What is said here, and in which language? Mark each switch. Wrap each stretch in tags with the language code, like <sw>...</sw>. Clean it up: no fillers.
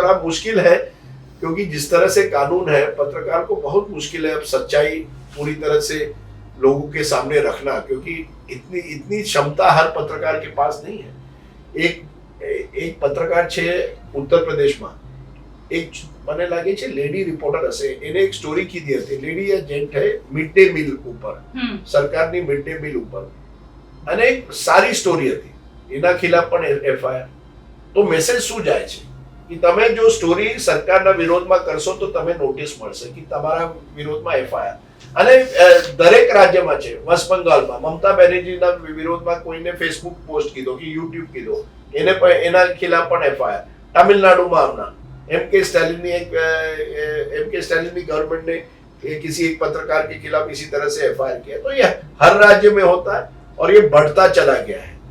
<hi>और अब मुश्किल है क्योंकि जिस तरह से कानून है, पत्रकार को बहुत मुश्किल है अब सच्चाई पूरी तरह से लोगों के सामने रखना, क्योंकि इतनी क्षमता हर पत्रकार के पास नहीं है. एक पत्रकार</hi> <gu>છે ઉત્તર પ્રદેશમાં, એક મને લાગે છે લેડી રિપોર્ટર હશે, એને એક સ્ટોરી કીધી હતી. લેડી એજન્ટ હે મિડ ડે મિલ ઉપર, સરકારની મિડ ડે મિલ ઉપર, અને એક સારી સ્ટોરી હતી. એના ખિલાફ પણ એફઆઈઆર. તો મેસેજ શું જાય છે કે તમે જો સ્ટોરી સરકારના વિરોધમાં કરશો તો તમે નોટિસ મળશે કે તમારા વિરોધમાં એફઆઈઆર. અને દરેક રાજ્યમાં છે. વેસ્ટ બંગાળમાં મમતા બેનર્જીના વિરોધમાં કોઈને ફેસબુક પોસ્ટ કીધો કે યુટ્યુબ કીધો, એને પણ એના ખિલાફ પણ એફઆઈઆર.</gu> <hi>तमिलनाडु में एम.के. स्टालिन की गवर्नमेंट ने किसी एक पत्रकार के खिलाफ इसी तरह से एफआईआर किया. तो ये हर राज्य में होता है और ये बढ़ता चला गया है.</hi>